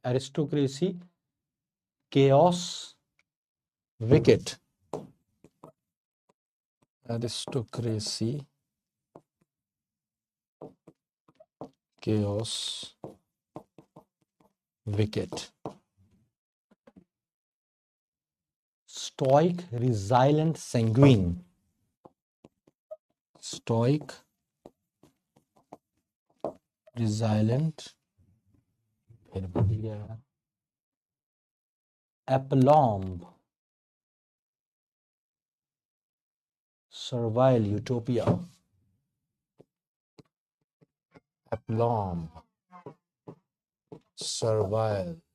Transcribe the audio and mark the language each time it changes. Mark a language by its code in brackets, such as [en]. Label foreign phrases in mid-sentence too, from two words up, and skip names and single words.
[en] aristocracy, chaos, wicket, aristocracy, chaos, wicket, stoic, resilient, sanguine, stoic, resilient, [hi] फिर भूल गया यार, [en] aplomb, servile, utopia, aplomb, सर्वाइव,